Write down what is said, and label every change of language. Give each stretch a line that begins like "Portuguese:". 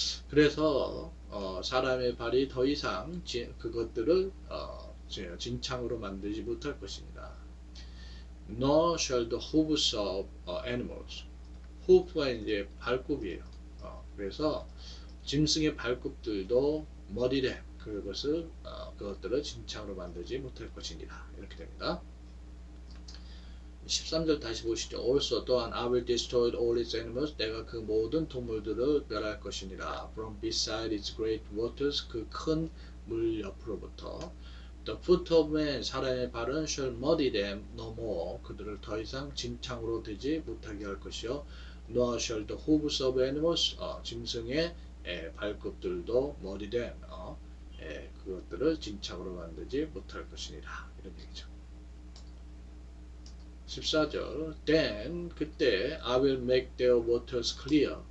Korean: 그래서 사람의 발이 더 이상 그것들을 진창으로 만들지 못할 것입니다.
English: Nor shall the hooves of animals.
Korean: hoof가 이제 발굽이에요. 그래서 짐승의 발굽들도 muddy 그것들을 진창으로 만들지 못할 것이니라 이렇게 됩니다. 13절 다시 보시죠.
English: Also, 또한 I will destroy all its animals.
Korean: 내가 그 모든 동물들을 멸할 것이니라.
English: From beside its great waters.
Korean: 그 큰 물 옆으로부터.
English: The foot of man,
Korean: 사람의 발은
English: shall muddy them no more.
Korean: 그들을 더 이상 진창으로 되지 못하게 할 것이요.
English: Nor shall the hooves of animals,
Korean: 짐승의 발굽들도
English: muddy them,
Korean: 그것들을 진창으로 만들지 못할 것이니라. 이런 얘기죠.
English: 14절 Then, 그때 I will make their waters clear.